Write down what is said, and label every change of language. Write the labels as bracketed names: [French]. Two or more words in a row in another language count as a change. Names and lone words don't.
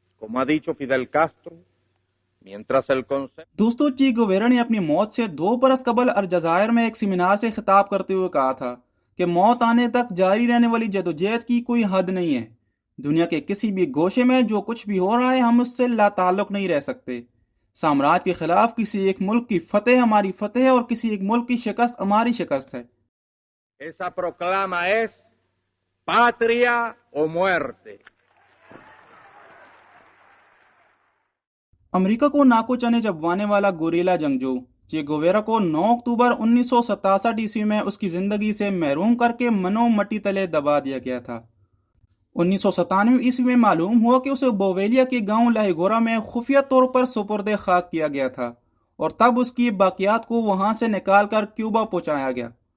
[Spanish] Como ha dicho Fidel Castro, mientras el concepto... [Urdu] دوستو، چی گویرا نے اپنی موت سے 2 برس قبل الجزائر میں ایک سیمینار سے خطاب کرتے ہوئے کہا تھا کہ موت آنے تک جاری رہنے والی جدوجہد کی کوئی حد نہیں ہے۔ دنیا کے کسی بھی گوشے میں جو کچھ بھی ہو رہا ہے ہم اس سے لا تعلق نہیں رہ سکتے۔ سامراج کے خلاف کسی ایک ملک کی فتح ہماری فتح ہے اور کسی ایک ملک کی شکست ہماری شکست ہے۔ [Spanish] Esa proclama es patria o muerte. [Urdu] امریکا کو ناکو چنے چبوانے والا گوریلا جنگجو چے گویرا کو 9 اکتوبر 1967 عیسوی میں اس کی زندگی سے محروم کر کے منو مٹی تلے دبا دیا گیا تھا۔ 1997 عیسوی میں معلوم ہوا کہ اسے بویلیا کے گاؤں لاہیگورا میں خفیہ طور پر سپرد خاک کیا گیا تھا اور تب اس کی باقیات کو وہاں سے نکال کر کیوبا پہنچایا گیا۔